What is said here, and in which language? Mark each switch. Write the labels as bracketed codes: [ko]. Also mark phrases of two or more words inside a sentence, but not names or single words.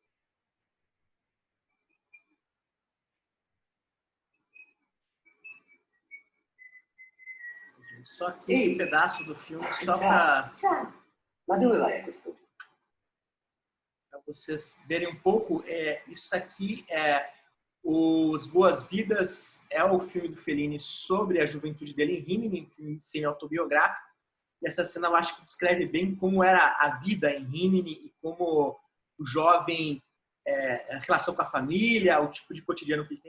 [pt] Só aqui esse pedaço do filme, só [it] Ciao. Ciao. Ma dove vai a questo? [pt] para vocês verem um pouco. Isso aqui Os Boas-Vidas, é o filme do Fellini sobre a juventude dele em Rimini, um filme semi-autobiográfico. E essa cena eu acho que descreve bem como era a vida em Rimini e como o jovem, a relação com a família, o tipo de cotidiano que ele tem.